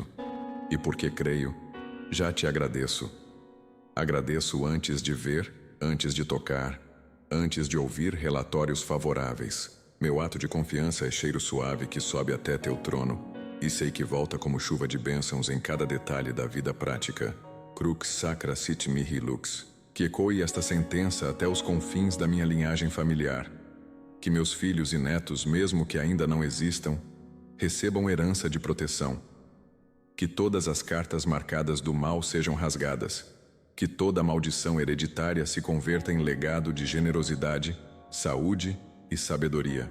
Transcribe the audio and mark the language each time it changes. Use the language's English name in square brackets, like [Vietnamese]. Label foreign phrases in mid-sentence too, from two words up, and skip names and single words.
[Portuguese] E porque creio, já te agradeço. Agradeço antes de ver, antes de tocar, antes de ouvir relatórios favoráveis. Meu ato de confiança é cheiro suave que sobe até teu trono, e sei que volta como chuva de bênçãos em cada detalhe da vida prática. [Latin] Crux sacra sit mihi lux. [Portuguese] Que ecoe esta sentença até os confins da minha linhagem familiar. Que meus filhos e netos, mesmo que ainda não existam, recebam herança de proteção. Que todas as cartas marcadas do mal sejam rasgadas. Que toda maldição hereditária se converta em legado de generosidade, saúde e sabedoria.